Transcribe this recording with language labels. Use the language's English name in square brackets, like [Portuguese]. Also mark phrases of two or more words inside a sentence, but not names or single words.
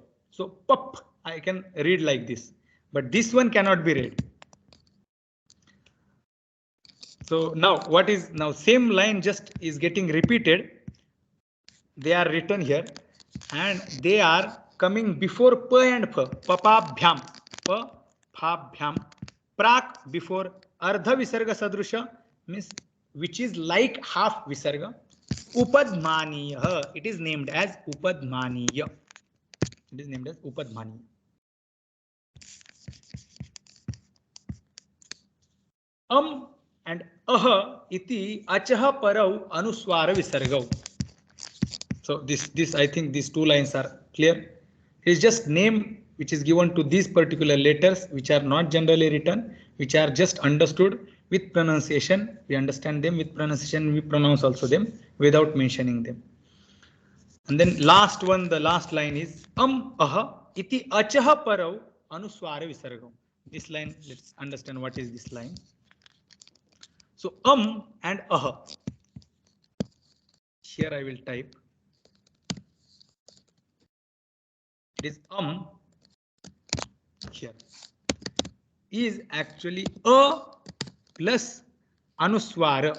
[English] So pup I can read like this, but this one cannot be read. So now what is now same line just is getting repeated. They are written here and they are coming before pa and pha. [Sanskrit] Papabhyam, pa, phabhyam, prak [English] before [Sanskrit] ardha visarga sadrusha [English] means which is like half visarga. Upadmaniya, it is named as Upadmaniya. It is named as Upadmaniya. [Sanskrit] And aha iti achaha parau anuswara visargau. [English] So this I think these two lines are clear. It is just name which is given to these particular letters which are not generally written, which are just understood with pronunciation. We understand them with pronunciation. We pronounce also them without mentioning them. And then last one, the last line is [Sanskrit] aha iti achaha parau anuswara visargam. [English] This line, let's understand what is this line. So and aha. Here I will type. It is here is actually a plus anuswara.